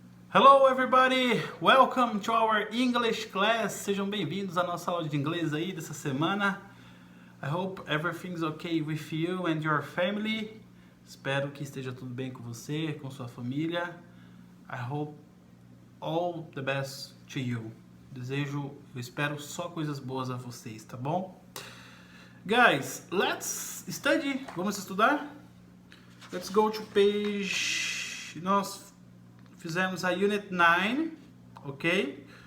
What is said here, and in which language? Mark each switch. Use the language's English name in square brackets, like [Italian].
[English] Hello everybody, welcome to our English class. [Portuguese] Sejam bem-vindos à nossa aula de inglês aí dessa semana. [English] I hope everything's okay with you and your family. [Portuguese] Espero que esteja tudo bem com você, com sua família. [English] I hope all the best to you. [Portuguese] Eu espero só coisas boas a vocês, tá bom? [English] Guys, let's study. [Portuguese] Vamos estudar? [English] Let's go to page... [Portuguese] Nós fizemos a Unit 9, ok?